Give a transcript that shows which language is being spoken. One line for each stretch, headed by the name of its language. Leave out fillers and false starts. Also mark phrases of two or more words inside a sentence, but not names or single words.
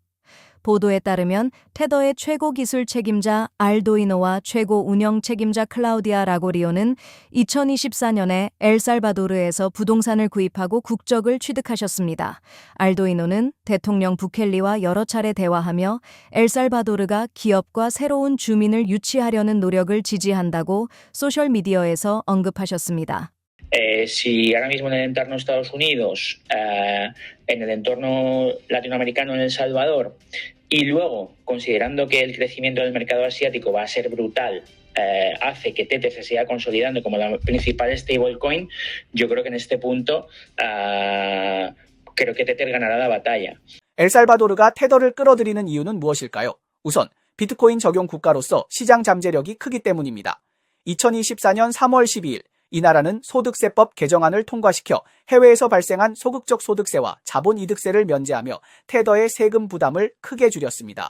Korean: 보도에 따르면 테더의 최고 기술 책임자 알도이노와 최고 운영 책임자 클라우디아 라고리오는 2024년에 엘살바도르에서 부동산을 구입하고 국적을 취득하셨습니다. 알도이노는 대통령 부켈리와 여러 차례 대화하며 엘살바도르가 기업과 새로운 주민을 유치하려는 노력을 지지한다고 소셜미디어에서 언급하셨습니다.
Spanish: Si ahora mismo en el entorno Estados Unidos, en el entorno latinoamericano en El Salvador, y luego, considerando que el crecimiento del mercado asiático va a ser brutal, hace que Tether se siga consolidando como la principal stablecoin, yo creo que en este punto creo que Tether ganará la batalla.
Korean: 엘살바도르가 테더를 끌어들이는 이유는 무엇일까요? 우선 비트코인 적용 국가로서 시장 잠재력이 크기 때문입니다. 2024년 3월 12일 이 나라는 소득세법 개정안을 통과시켜 해외에서 발생한 소극적 소득세와 자본이득세를 면제하며 테더의 세금 부담을 크게 줄였습니다.